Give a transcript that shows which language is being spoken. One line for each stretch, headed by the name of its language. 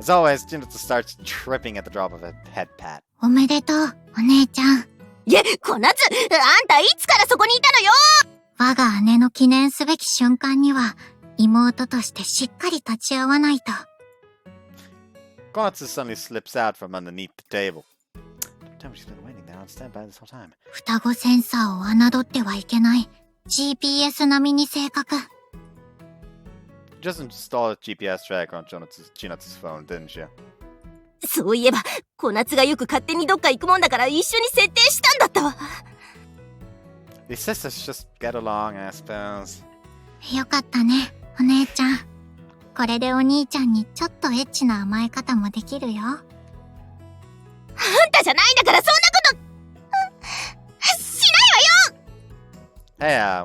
English: As always, Chinatsu starts tripping at the drop of a head pat.
Japanese: おめでとう、お姉ちゃん。いや、小夏、あんたいつからそこにいたのよ。我が姉の記念すべき瞬間には、妹としてしっかり立ち会わないと。
English: Konatsu suddenly slips out from underneath the table. Damn, she's been waiting there on standby this whole time.
Japanese: 双子センサーを侮ってはいけない。 GPS 並みに正確。
English: Just installed a GPS tracker on Chinatsu's phone, didn't you?
Japanese: そういえば、小夏がよく勝手にどっか行くもんだから一緒に設定したんだったわ。
English: These sisters just get along, I suppose.
Japanese: よかったね、お姉ちゃん。これでお兄ちゃんにちょっとエッチな甘え方もできるよ。あんたじゃないんだからそんなことしないわよ。